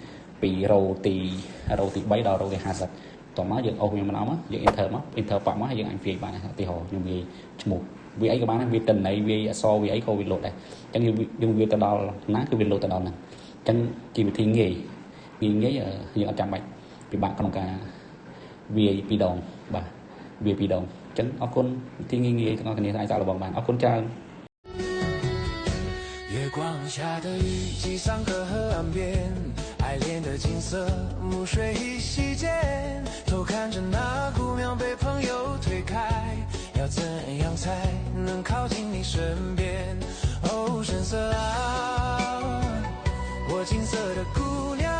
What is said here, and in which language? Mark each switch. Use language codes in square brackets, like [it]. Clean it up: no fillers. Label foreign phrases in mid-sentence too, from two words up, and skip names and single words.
[km] ពី row ទី3ដល់ row ទី50តោះមកយើងអូសវាម្ដងមកយើង enter ប៉ាក់មកហើយយើងអាចវាយបានឧទាហរណ៍ខ្ញុំវាយឈ្មោះវាអីក៏បានដែរវាតិន័យវាអក្សរវាអីក៏វាលោតដែរអញ្ចឹងយើងវាទៅដល់ណាគឺវាលោតទៅដល់ហ្នឹងអញ្ចឹងជាវិធីងាយយើងអត់ចាំបាច់ពិបាកក្នុងការវាយ2ដងបាទវាយ2ដងអញ្ចឹងអរគុណវិធីងាយទាំងអស់គ្នាអាចសាកល្បងបានអរគុណច្រើន [zh] 月光下的雨季上河河岸边爱恋的景色暮水一夕间偷看着那姑娘被朋友推开要怎样才能靠近你身边哦深色啊我金色的姑娘